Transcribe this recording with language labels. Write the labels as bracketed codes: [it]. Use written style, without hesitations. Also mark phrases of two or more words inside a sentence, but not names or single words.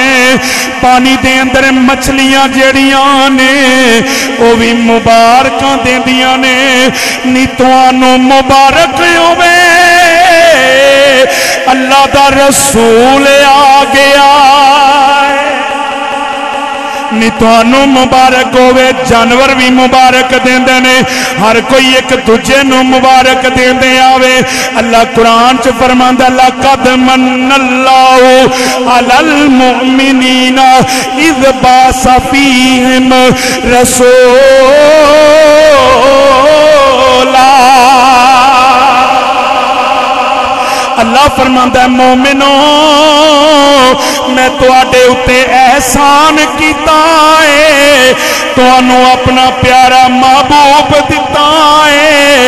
[pa] پانی دے اندر مچھلیاں جیڑیاں نے وہ بھی مبارکاں دیندیاں نے، نی تہانوں مبارک ہووے، اللہ دا رسول آ گیا، نی تہانوں مبارک ہووے. جانور بھی مبارک دیندے نے، ہر کوئی ایک دوجے نوں مبارک دیندے آوے. اللہ قرآن چ فرماندا, [ar] لقد من الله على المؤمنين إذ بعث فيهم رسولا. [pa] اللہ فرماندا ہے، مومنو میں تہاڈے اتے احسان کیتا ہے، تہانوں اپنا پیارا محبوب دتا ہے.